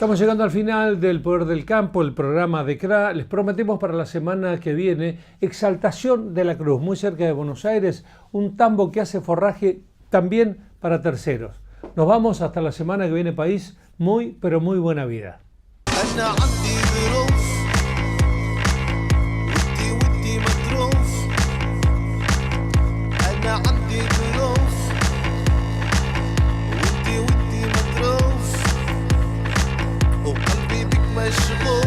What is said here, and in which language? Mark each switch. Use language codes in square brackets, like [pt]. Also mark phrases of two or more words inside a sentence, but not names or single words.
[es] Estamos llegando al final del Poder del Campo, el programa de CRA. Les prometemos para la semana que viene Exaltación de la Cruz, muy cerca de Buenos Aires, un tambo que hace forraje también para terceros. Nos vamos hasta la semana que viene, país. Muy, pero muy buena vida. [ar] أنا عندي ظروف ودي مظروف أنا عندي ظروف ودي مظروف وقلبي بك مشغول